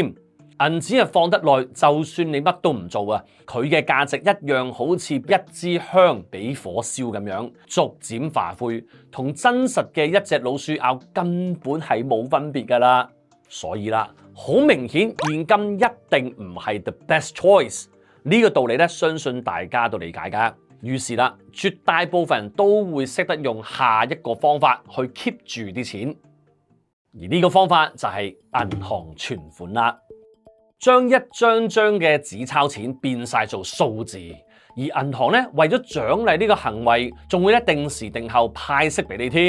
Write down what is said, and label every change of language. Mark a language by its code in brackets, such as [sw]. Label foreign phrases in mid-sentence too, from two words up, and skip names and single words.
[yue] 銀紙放得耐，就算你乜都唔做佢嘅價值一樣好似一支香俾火燒咁樣，逐漸化灰，同真實嘅一隻老鼠咬根本係冇分別噶啦。所以好明顯現金一定唔係 [en] the best choice。 [yue] 呢個道理相信大家都理解噶。於是絕大部分人都會識得用下一個方法去 keep 住啲錢，而呢個方法就係銀行存款啦。將一張張嘅紙鈔錢變晒做數字，而銀行為咗獎勵呢個行為，仲會定時定候派息俾你添。